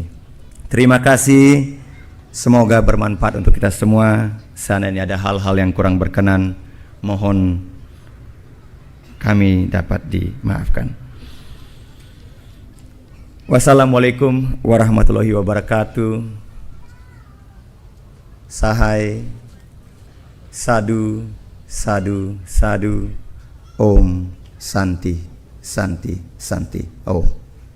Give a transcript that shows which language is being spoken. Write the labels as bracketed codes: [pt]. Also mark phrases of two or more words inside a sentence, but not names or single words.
[id] Terima kasih, semoga bermanfaat untuk kita semua. Seandainya ada hal-hal yang kurang berkenan, mohon kami dapat dimaafkan. [ar] Wassalamualaikum warahmatullahi wabarakatuh. [sa] Sahai, sadu, sadu, sadu, Om Santi, Santi, Santi, Om.